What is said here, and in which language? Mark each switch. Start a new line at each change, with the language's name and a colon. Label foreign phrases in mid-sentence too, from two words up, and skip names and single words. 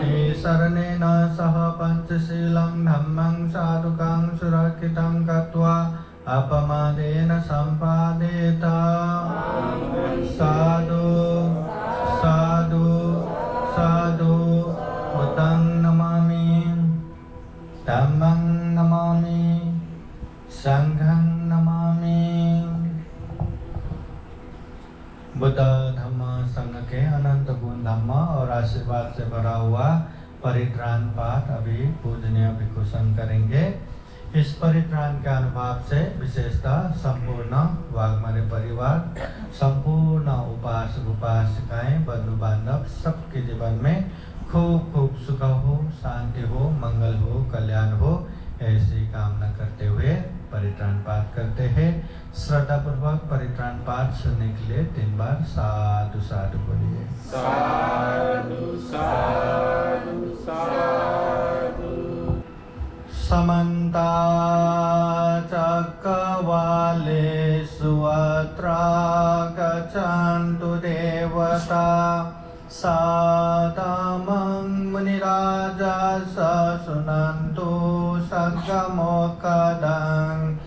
Pali: Te saranena saha panchasilang dhammang sadukang surakhitam katva apamadena sampadeta Sadhu sadhu sadhu buddhang namami dhammang namami sanghang namami
Hindi: बुद्ध धम्म संघ के अनंत गुण धम्म और आशीर्वाद से भरा हुआ परित्राण पाठ अभी पूजनीय भिक्षुसन करेंगे। इस परित्राण के अनुभव से विशेषतः संपूर्ण वाग्मय परिवार, संपूर्ण उपासक उपासिकाएं, बंधु बांधव सबके जीवन में खूब खूब सुख हो, शांति हो, मंगल हो, कल्याण हो, ऐसी कामना करते हुए परित्राण पाठ करते हैं। श्रद्धा पूर्वक परित्राण पाठ सुनने के लिए 3 बार
Pali: साधु साधु
Hindi: बोलिए।
Pali: साधु साधु साधु
Sanskrit: समन्त चक्रवालेषु अत्र गच्छन्तु देवता सादमं मुनिराजः शृण्वन्तु सद्गमोक्खदं